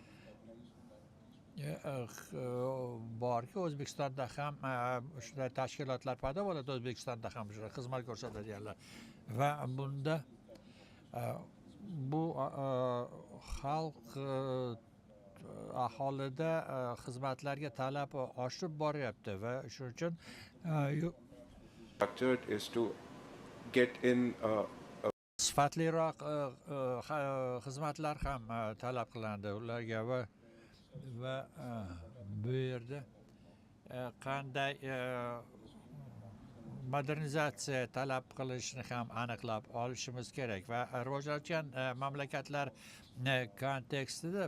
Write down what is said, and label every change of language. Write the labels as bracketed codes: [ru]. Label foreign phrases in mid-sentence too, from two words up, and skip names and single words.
[uz] borki O'zbekistonda ham shunday tashkilotlar paydo bo'ladi, O'zbekistonda ham shunday xizmat ko'rsatadiganlar va bunda bu xalq aholida xizmatlarga talab oshib boryapti va shuning uchun Structured is to get in sifatliroq xizmatlar ham talab qilindi ularga va bu yerda qanday modernizatsiya talab qilishni ham aniqlab olishimiz kerak va rivojlanayotgan mamlakatlar kontekstida